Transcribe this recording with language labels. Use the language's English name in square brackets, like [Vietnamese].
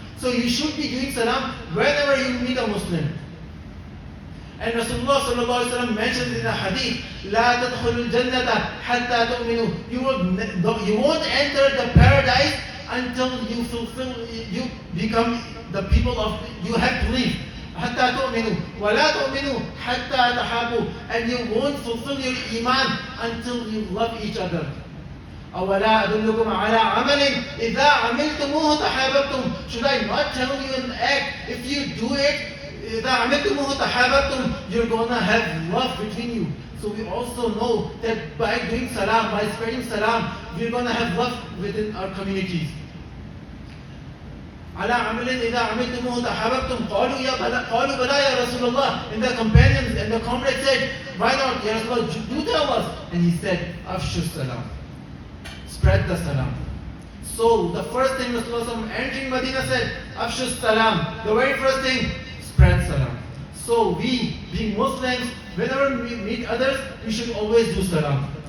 [English] So you should be doing salam whenever you meet a Muslim. And Rasulullah sallallahu alaihi wasallam mentioned in a hadith, [Arabic] لا تدخلوا الجنة حتى تؤمنوا. [English] You won't enter the paradise until you become the people of, you have belief. [Arabic] حتى تؤمنوا ولا تؤمنوا حتى تحابوا. [English] And you won't fulfill your iman until you love each other. [Arabic] أولا أدلكم على عمل إذا عملتموه تحاببتم. [English] Should I not tell you an act? If you do it, [Arabic] إذا عملتموه تحاببتم, [English] you're gonna have love between you. So we also know that by doing salam, by spreading salam, we're gonna have love within our communities. [Arabic] على عمل إذا عملتموه تحاببتم قالوا بلى يا رسول الله. [English] And the companions and the comrades said, why not, Ya Rasulullah, do tell us. And he said, Afshu salam, spread the salam. So the first thing Rasulullah entering Medina said, Afshu salam. The very first thing, spread salam. So we, being Muslims, whenever we meet others, we should always do salam.